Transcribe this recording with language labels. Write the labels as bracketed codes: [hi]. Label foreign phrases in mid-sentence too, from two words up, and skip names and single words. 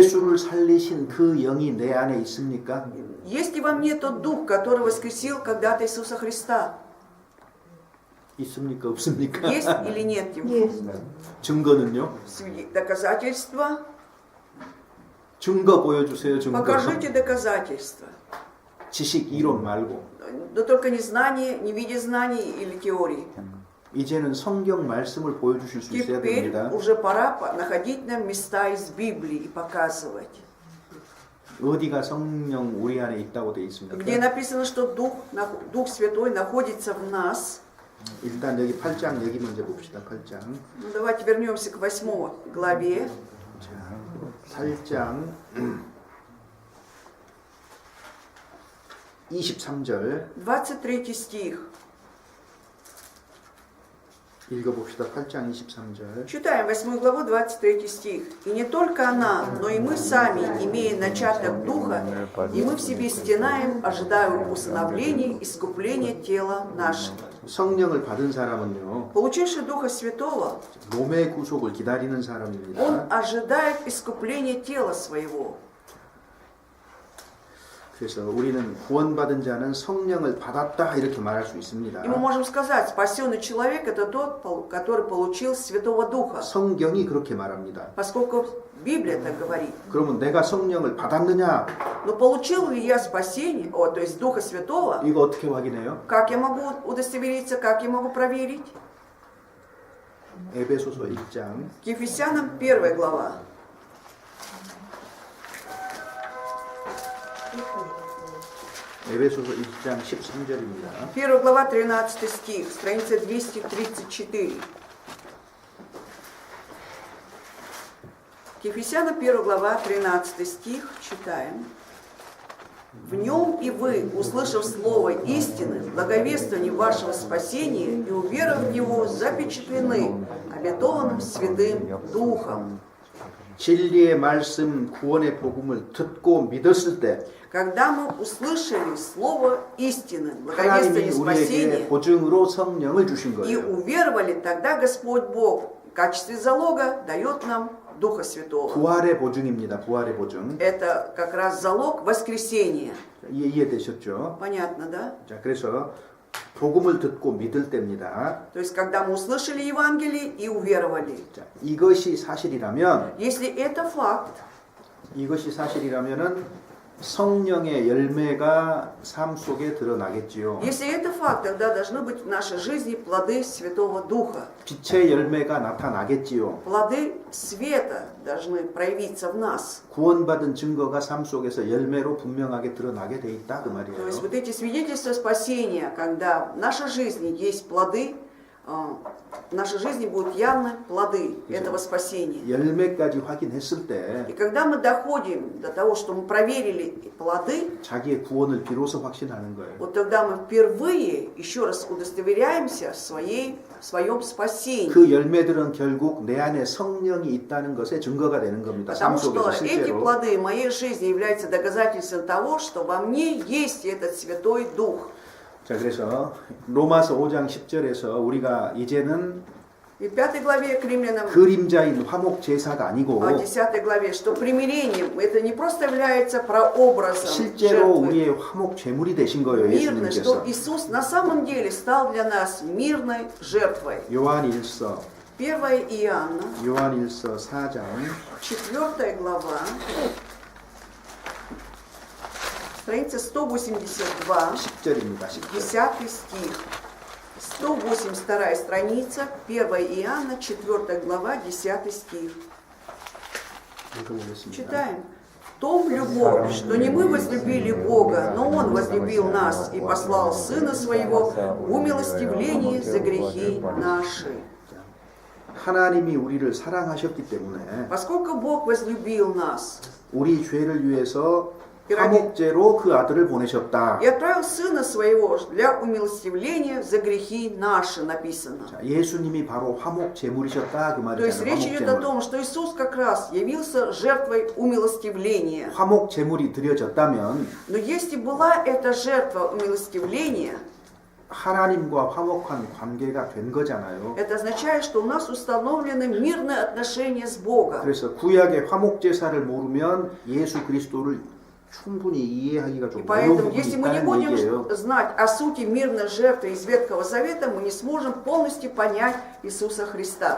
[ko] 예수를 살리신 그 영이 내 안에 있습니까? [ru] Есть ли во мне тот Дух, который воскресил когда-то Иисуса Христа? [ko] 있습니까? 없습니까? [ru] Есть или нет его? Есть. [ko] 증거는요? [ru] Доказательства? [ko] 증거 보여주세요. 증거. [ru] Покажите доказательства. [ko] 지식 이론 말고. [ru] Но только не знание, не в виде знаний или теории. [ko] 이제는 성경 말씀을 보여주실 수 있어야 [ru] Теперь [ko] 됩니다. [ru] уже пора находить нам места из Библии и показывать. [ko] 어디가 성령 우리 안에 있다고 되어 있습니까? [ru] Где написано, что Дух Святой находится в нас. [ko] 일단 여기 8장 얘기 먼저 봅시다. 8장. [ru] Ну, давайте вернемся к 8 главе. [ko] 자, 8장 23절 [ru] 23 стих. [ko] 읽어봅시다. 8장 23절. [ru] Читаем 8 главу, 23 стих. «И не только она, но и мы сами, имея начаток Духа, и мы в себе стенаем, ожидая усыновления, искупления тела нашего». [ko] 성령을 받은 사람은요. [ru] Получивший Духа Святого, [ko] 몸의 구속을 기다리는 [ru] он [ko] 사람입니다. [ru] ожидает искупления тела своего. [ko] 그래서 우리는 구원받은 자는 성령을 받았다 이렇게 말할 수 있습니다. [ru] И мы можем сказать, спасенный человек – это тот, который получил Святого Духа, [ko] 성경이 그렇게 말합니다. [ru] поскольку Библия так говорит. [ko] 그러면 내가 성령을 받았느냐? [ru] Но получил ли я спасение, то есть Духа Святого, [ko] 이거 어떻게 확인해요? [ru] как я могу удостовериться, как я могу проверить? [ko] 에베소서 1장 [ru] К Ефесянам 1 глава. [ko] 에베소서 1장 13절입니다. [ru] 1 глава, 13 стих, страница 234. К Ефесянам 1 глава, 13 стих, читаем. «В нем и вы, услышав слово истины, благовествование вашего спасения и уверовав в него, запечатлены обетованным Святым Духом». [ko] 진리의 말씀 구원의 복음을 듣고 믿었을 때 [ru] Когда мы услышали слово истины, [ko] 하나님이 [ru] благовествование [ko] 우리에게 [ru] спасения, [ko] 보증으로 성령을 주신 [ru] и [ko] 거예요. [ru] уверовали, тогда Господь Бог в качестве залога дает нам Духа Святого. [ko] 부활의 보증입니다. 부활의 보증. [ru] Это как раз залог воскресения. [ko] 이해되셨죠? [ru] Понятно, да? [ko] 자, 그래서 복음을 듣고 믿을 때입니다. [ru] То есть, когда мы услышали Евангелие и уверовали. [ko] 자, 이것이 사실이라면 [ru] Если это факт, [ko] 이것이 사실이라면은 성령의 열매가 삶 속에 드러나겠지요. [ru] если это факт, тогда должны быть в нашей жизни плоды Святого Духа. [ko] 빛의 열매가 나타나겠지요. [ru] Плоды света должны проявиться в нас. [ko] 구원받은 증거가 삶 속에서 열매로 분명하게 드러나게 돼 있다 그 [ru] То [ko] 말이에요. [ru] есть вот эти свидетельства спасения, когда в нашей жизни есть плоды, в нашей жизни будут явны плоды этого спасения. [ko] 열매까지 확인했을 때 [ru] И когда мы доходим до того, что мы проверили плоды, [ko] 자기의 구원을 비로소 확신하는 거예요. [ru] вот тогда мы впервые еще раз удостоверяемся в своем спасении. [ko] 그 열매들은 결국 내 안에 성령이 있다는 것의 증거가 되는 겁니다. 삶 [ru] Потому что [ko] 속에서 [ru] эти [ko] 실제로. [ru] плоды в моей жизни являются доказательством того, что во мне есть этот Святой Дух. [ko] 자, 그래서 로마서 5장 10절에서 우리가 이제는 [ru] И в 5 главе к римлянам, [ko] 그림자인 화목 제사가 아니고 [ru] 10 главе, что примирением это не просто является прообразом [ko] 실제로 [ru] жертвы [ko] 우리의 화목 제물이 되신 거예요. [ru] мирной, что [ko] 예수님께서. [ru] Иисус на самом деле стал для нас мирной жертвой. [ko] 요한일서 [ru] 1 Иоанна, [ko] 4장 [ru] 4 глава, страница 182, [ko] 10절입니다. 10절. [ru] 10 стих. 182 страница, 1 Иоанна, 4 глава, 10 стих. [ko] 읽어보겠습니다. [ru] Читаем. В том любовь, что не мы возлюбили Бога, но Он возлюбил нас и послал Сына Своего в умилостивление за грехи наши. [ko] 하나님이 우리를 사랑하셨기 때문에 [ru] Поскольку Бог возлюбил нас [ko] 우리 죄를 위해서 화목제로 그 아들을 보내셨다. [ru] и отправил Сына Своего для умилостивления за грехи наши, написано. [ko] 자, 예수님이 바로 화목 제물이셨다 그 [ru] То есть [ko] 말이잖아요. [ru] речь [ko] 화목 [ru] идет о [ko] 제물. [ru] том, что Иисус как раз явился жертвой умилостивления. [ko] 화목 제물이 드려졌다면 [ru] Но если была эта жертва умилостивления, [ko] 하나님과 화목한 관계가 된 거잖아요. [ru] это означает, что у нас установлены мирные отношения с Богом. [ko] 그래서 구약의 화목 제사를 모르면 예수 그리스도를 충분히 이해하기가 좀 [ru] И [ko] 어려운 [ru] поэтому, [ko] 부분이 [ru] если мы не [ko] 있다는 얘기예요. [ru] будем знать о сути мирной жертвы из Ветхого Завета, мы не сможем полностью понять Иисуса Христа.